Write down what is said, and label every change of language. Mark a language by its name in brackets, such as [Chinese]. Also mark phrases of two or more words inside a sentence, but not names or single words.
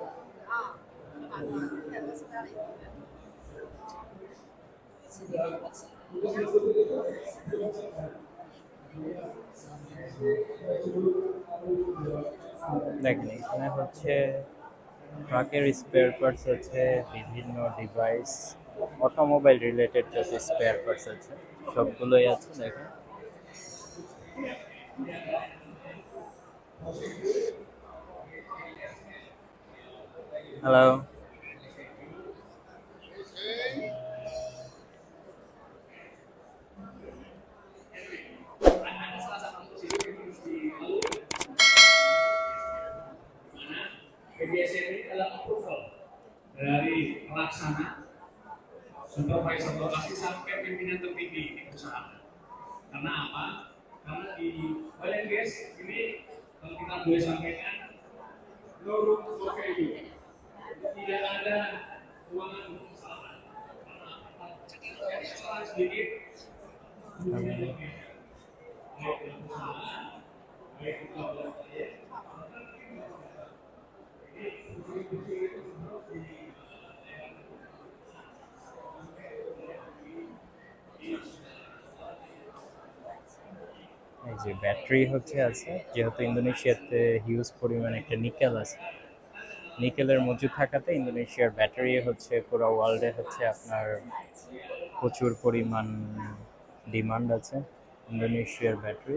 [Bangla] দেখেন এখানে ট্রাকের স্পেয়ার পার্টস আছে, বিভিন্ন ডিভাইস অটোমোবাইল রিলেটেড যত স্পেয়ার পার্টস আছে সবগুলোই আছে। দেখেন হ্যালো। [Indonesian] PDSM ini adalah approval dari pelaksana, supervisor lokasi sampai pimpinan tertinggi di perusahaan. Karena apa? Karena di [English] oil and gas [Indonesian] ini kalau kita boleh sampaikan, [English] no room for failure. [Indonesian] Tidak ada ruangan untuk kesalahan. Karena kesalahan sedikit, baik perusahaan, baik [Bangla] এই যে ব্যাটারি আছে, যেহেতু ইন্দোনেশিয়াতে হিউজ পরিমাণে একটা নিকেল আছে, নিকেলের মজুদ থাকাতে ইন্দোনেশিয়ার ব্যাটারি হচ্ছে পুরো ওয়ার্ল্ডে হচ্ছে আপনার প্রচুর পরিমাণ ডিমান্ড আছে ইন্দোনেশিয়ার ব্যাটারি।